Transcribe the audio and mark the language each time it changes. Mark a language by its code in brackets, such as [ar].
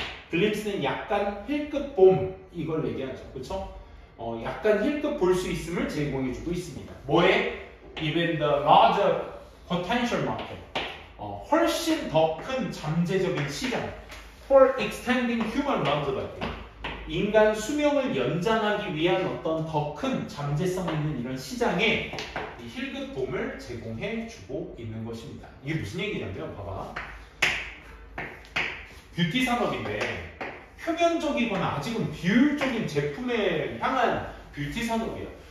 [ko] glimpse는 약간 힐끗봄 이걸 얘기하죠. 그렇죠? 약간 힐끗 볼 수 있음을 제공해주고 있습니다. 뭐에? [en] Even the larger potential market. [ko] 훨씬 더 큰 잠재적인 시장. [en] For extending human longevity. [ko] 인간 수명을 연장하기 위한 어떤 더 큰 잠재성 있는 이런 시장에 이 힐끗봄을 제공해주고 있는 것입니다. 이게 무슨 얘기냐면 봐봐. 뷰티 산업인데 표면적이거나 아직은 비효율적인 제품에 향한 뷰티 산업이야.